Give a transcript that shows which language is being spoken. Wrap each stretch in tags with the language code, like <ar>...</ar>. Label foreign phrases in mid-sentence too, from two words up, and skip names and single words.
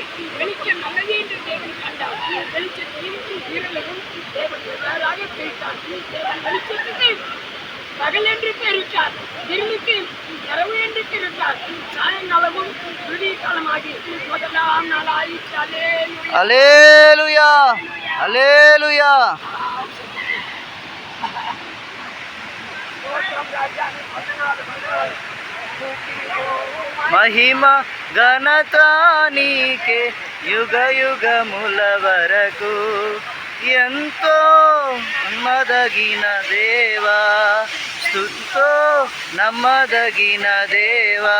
<ta>வெளிச்சம் நல்லது என்று தேவன் கண்டார். வெளிச்சத்தையும் இருளையும் தேவன் வேறாக பிரித்தார். தேவன் வெளிச்சத்துக்கு பகல் என்று பெயரிட்டார், இருளுக்கு இரவு என்று பிரித்தார். சாயங்காலமும் விடிய காலமாகி முதலாம் நாள் ஆயிற்று.</ta> <te>హల్లెలూయా. హల్లెలూయా. మహిమ ఘనత నీకే యుగ యుగముల వరకు, ఎంతో నమ్మదగిన దేవా, స్తుతితో నమ్మదగిన దేవా.</te>